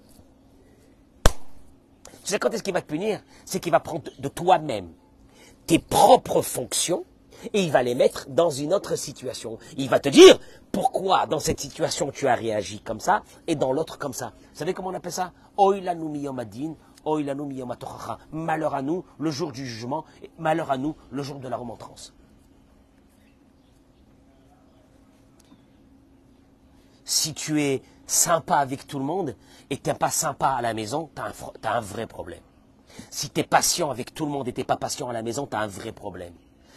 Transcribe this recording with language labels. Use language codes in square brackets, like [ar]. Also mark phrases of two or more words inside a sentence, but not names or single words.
[fr] Tu sais quand est-ce qu'il va te punir? C'est qu'il va prendre de toi-même tes propres fonctions et il va les mettre dans une autre situation. Il va te dire pourquoi dans cette situation tu as réagi comme ça et dans l'autre comme ça. Vous savez comment on appelle ça? [he] אוי לנו מיום הדין, אוי לנו מיום התוכחה. [fr] Malheur à nous le jour du jugement, malheur à nous le jour de la remontrance. Si tu es sympa avec tout le monde et que tu n'es pas sympa à la maison, tu as un vrai problème. Si tu es patient avec tout le monde et tu n'es pas patient à la maison, tu as un vrai problème.